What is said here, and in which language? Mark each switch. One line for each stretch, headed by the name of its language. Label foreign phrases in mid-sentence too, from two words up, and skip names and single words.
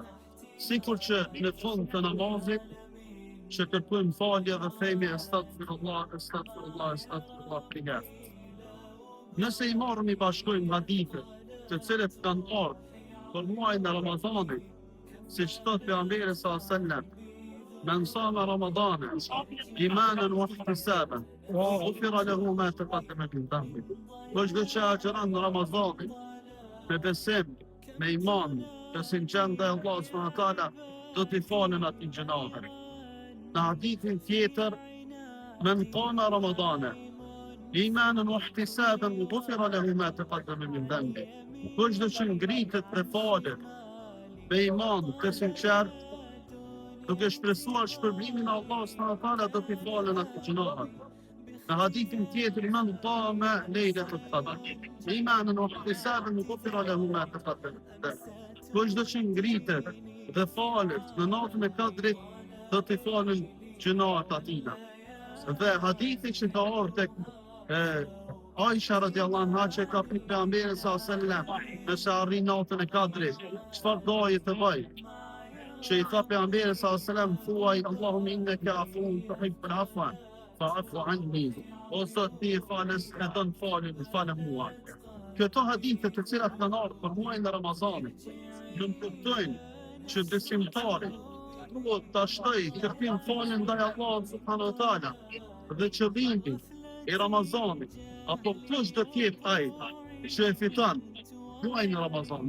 Albanian: Sikur që në fund të namazit që kërkojmë falje dhe themi
Arabic: أستغفر الله، أستغفر الله، أستغفر الله
Albanian: për njerëzit. Nëse i marrëm i bashkojmë hadithe të cilët kanë ardhur për muajin e Ramazanit, siç thot pejgamberi
Arabic: صلى الله عليه وسلم, من صام رمضان إيمانا واحتسابا غفر له ما تقدم من ذنبه.
Albanian: Çdo që agjeron në Ramazanin me besim, me iman, të sinqert ndaj Allahut
Arabic: سبحانه وتعالى,
Albanian: do t'i falen atij gjunave. Në hadithin tjetër,
Arabic: من قام رمضان إيمانا واحتسابا غفر له ما تقدم من ذنبه.
Albanian: Çdo që ngritet për falën me iman të sinqert, duke shpresuar shpërblimin e Allahut
Arabic: سبحانه وتعالى,
Albanian: do t'i falen ato gjunave. Në hadithin tjetër,
Arabic: من قام ليلة القدر إيمانا واحتسابا غفر له ما تقدم من ذنبه.
Albanian: Çdo që ngritet dhe falet në natën e Kadrit, do t'i falen gjunat atina. Dhe hadithi që ka ardhur tek Aisha
Arabic: رضي الله عنها,
Albanian: që ka pyet pejgamberin
Arabic: صلى الله عليه وسلم
Albanian: nëse arrin natën e Kadrit, çfarë doje të bëj? Që i tha pejgamberi
Arabic: صلى الله عليه وسلم,
Albanian: thuaj
Arabic: اللهم إنك عفو تحب العفو فاعف عني.
Albanian: Ose ti falës e don falë mua. Këto hadithe të cilat kanë ardhur për muajin e Ramazanit, nuk kuptojnë që besimtari duhet ta shtoj kërkim falën ndaj Allahut
Arabic: سبحانه وتعالى,
Albanian: dhe qëllimi i Ramazanit apo çdo të jetë ai që e fiton muajin e Ramazanit.